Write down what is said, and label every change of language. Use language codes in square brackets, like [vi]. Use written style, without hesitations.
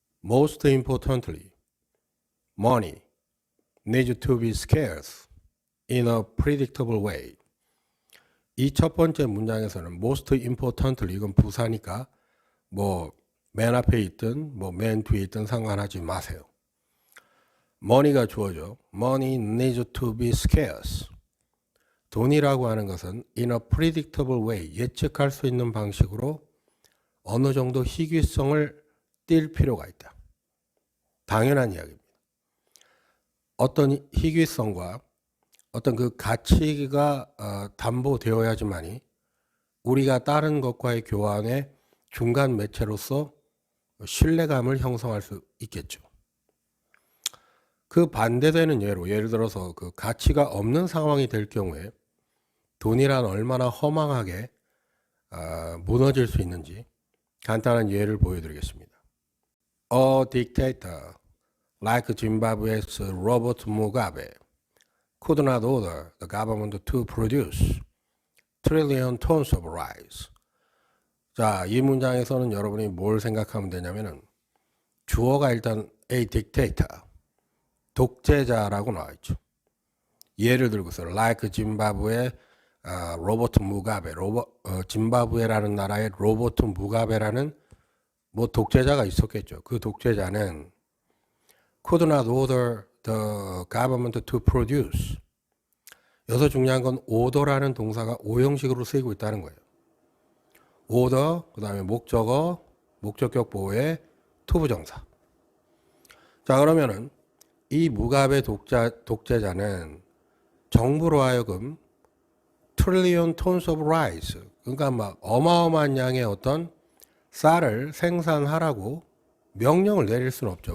[en] Most importantly, money needs to be scarce in a predictable way. [ko] 이 첫 번째 문장에서는 [en] most importantly, [ko] 이건 부사니까 뭐 맨 앞에 있든 뭐 맨 뒤에 있든 상관하지 마세요. money가 주어져. [en] money needs to be scarce. [ko] 돈이라고 하는 것은 [en] in a predictable way, [ko] 예측할 수 있는 방식으로 어느 정도 희귀성을 띌 필요가 있다. 당연한 이야기입니다. 어떤 희귀성과 어떤 그 가치가 담보되어야지만이 우리가 다른 것과의 교환의 중간 매체로서 신뢰감을 형성할 수 있겠죠. 그 반대되는 예로 예를 들어서 그 가치가 없는 상황이 될 경우에 돈이란 얼마나 허망하게 무너질 수 있는지 간단한 예를 보여드리겠습니다. [en] A dictator like Zimbabwe's Robert Mugabe could not order the government to produce trillion tons of rice. [ko] 자, 이 문장에서는 여러분이 뭘 생각하면 되냐면은 주어가 일단 [en] a dictator, [ko] 독재자라고 나와 있죠. 예를 들고서 like Zimbabwe 로버트 무가베, 짐바브웨라는 나라의 로버트 무가베라는 뭐 독재자가 있었겠죠. 그 독재자는 [en] could not order the government to produce. [ko] 여기서 중요한 건 order라는 동사가 오형식으로 쓰이고 있다는 거예요. order, 그 다음에 목적어, 목적격 보호의 투부정사. 자, 그러면은 이 무가베 독재자는 정부로 하여금 [en] trillion tons of rice, [ko] 그러니까 막 어마어마한 양의 어떤 쌀을 생산하라고 명령을 내릴 수는 없죠.